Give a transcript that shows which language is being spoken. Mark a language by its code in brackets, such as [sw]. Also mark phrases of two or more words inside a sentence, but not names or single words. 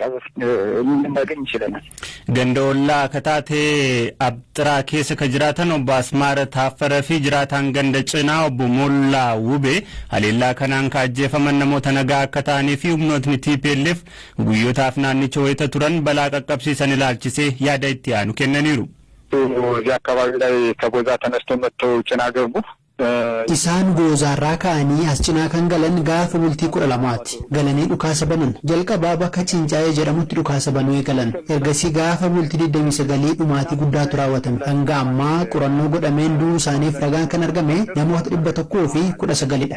[om] Ganda ollaa kataatee Abxiraa keessa ka jiraatan obbo Asmaara Taaffara fi jiraataan ganda Cinaa obbo Mollaa Wubee haleellaa kanaan ka ajjeefaman namoota nagaa akka ta'anii fi humnootni TPLF guyyootaaf naannicha wayita turan balaa qaqqabsiisan ilaalchisee yaada itti aanu kennaniiru. [am] እዚህ አካባቢ ላይ ከጎዛ ተነስቶ መጥተው ጭና ገቡ። [om] Isaan goozaarraa ka'anii as cinaa kan galan gaafa bultii 12ti. Galanii dhukaasa banan. Jalqabaa bakka Cincaa'ee jedhamutti dhukaasa banuu eegalan. Ergasii gaafa bultii 29 dhumaatii guddaatu raawwatame. Hanga ammaa qorannoo godhameen duu isaaniif ragaan kan argame namoota 119dha.